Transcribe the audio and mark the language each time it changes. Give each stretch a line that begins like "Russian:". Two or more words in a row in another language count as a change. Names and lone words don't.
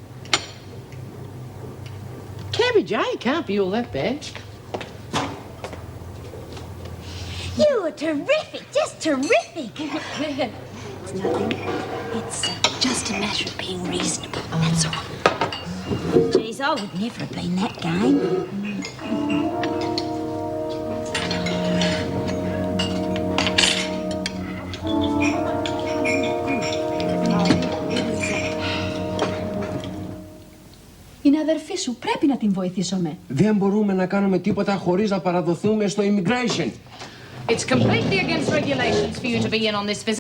English: Cabbage, eh? Can't be all that bad. You were terrific, just terrific. It's nothing. It's just a matter of being reasonable. That's all. Geez, I would never have been that game.
Greek: Είναι αδερφή σου. Πρέπει να την βοηθήσουμε. Δεν μπορούμε να κάνουμε τίποτα χωρίς να παραδοθούμε στο immigration.
English: It's completely against regulations for you to be in on this visit.